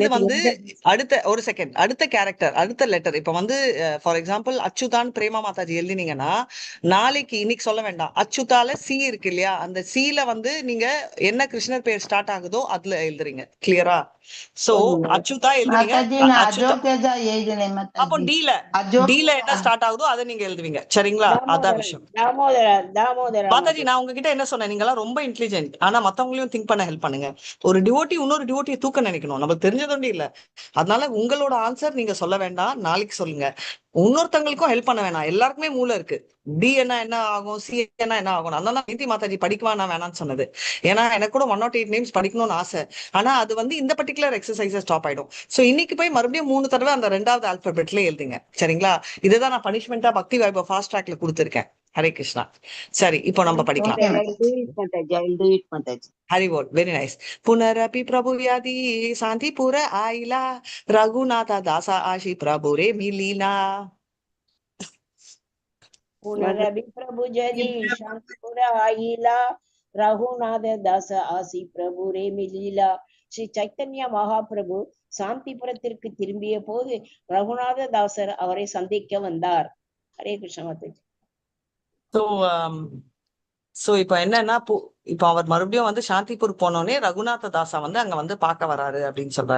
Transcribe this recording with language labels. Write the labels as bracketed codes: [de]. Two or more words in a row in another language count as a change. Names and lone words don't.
[ta] அடுத்தது வந்து அடுத்த ஒரு செகண்ட், அடுத்த கேரக்டர், அடுத்த லெட்டர். இப்ப வந்து [en] for example [ta] அச்சுதான் பிரேமா மாதாஜி எழுதினீங்கன்னா, நாளைக்கு இன்னைக்கு சொல்ல வேண்டாம், அச்சுதால சி இருக்கு இல்லையா, அந்த சீல வந்து நீங்க என்ன கிருஷ்ணர் பேர் ஸ்டார்ட் ஆகுதோ அதுல எழுதுறீங்க. கிளியரா? சோ அச்சுதா எழுதுறீங்க. [hi] माता जी நான் [ta] அச்சுதா அஜோகேஜா எழுதினேன் அப்போ மாதாஜி. டீல என்ன ஸ்டார்ட் ஆகுதோ அதை நீங்க எழுதுவீங்க. சரிங்களா? அதான் தாமோதரன் விஷயம். தாமோதரன் தாமோதரா மாதாஜி, மாதாஜி. நான் உங்ககிட்ட என்ன சொன்னேன், நீங்க எல்லாம் ரொம்ப இன்டெலிஜென்ட். ஆனா மத்தவங்களையும் திங்க் பண்ண ஹெல்ப் பண்ணுங்க. ஒரு டிவோட்டி இன்னொரு டிவோட்டியை தூக்க நினைக்கணும். நமக்கு தெரிஞ்சதொண்டி இல்ல. அதனால உங்களோட ஆன்சர் நீங்க சொல்ல வேண்டாம், நாளைக்கு சொல்லுங்க. இன்னொருத்தவங்களுக்கும் ஹெல்ப் பண்ண வேணாம். எல்லாருக்குமே மூளை இருக்கு. டி என்ன என்ன ஆகும், சி என்ன ஆகும். அதனால நீதி மாதாஜி படிக்குவா நான் வேணாம்னு சொன்னது. ஏன்னா எனக்கு கூட 108 நேம்ஸ் படிக்கணும்னு ஆசை. ஆனா அது வந்து இந்த [en] particular exercise stop [ta] ஆயிடும். சோ இன்னைக்கு போய் மறுபடியும் 3 தடவை அந்த 2வது ஆல்பபெட்ல எழுதுங்க. சரிங்களா? இதுதான் நான் பனிஷ்மெண்டா பக்தி வைபவ் [en] fast track [ta] கொடுத்திருக்கேன். ஹரே கிருஷ்ணா. சரி, இப்போ நம்ம படிக்கலாம். [en] Okay, I'll do it [ta] மாதாஜி. [en] I'll do it [ta] மாதாஜி. [hi] हरि बोल. [en] very nice. [bn] পুনরপি প্রভু ব্যাধি শান্তিপুর আইলা রঘুনাথ দাসা আশী প্রভু রে মিলীনা. পুনরভি প্রভু যদি শান্তিপুর আইলা রঘুনাথ দাস আসি প্রভু রেমি লীলা. [ta] ஸ்ரீ சைத்தன்ய மகாபிரபு சாந்திபுரத்திற்கு திரும்பிய போது ரகுநாத தாசர் அவரை சந்திக்க வந்தார். ஹரே கிருஷ்ண மாதாஜி. ஸோ ஸோ இப்போ என்னன்னா இப்போ அவர் மறுபடியும் வந்து சாந்திபூர் போனோடனே ரகுநாத தாஸா வந்து அங்க வந்து பார்க்க வராரு அப்படின்னு சொல்றாரு.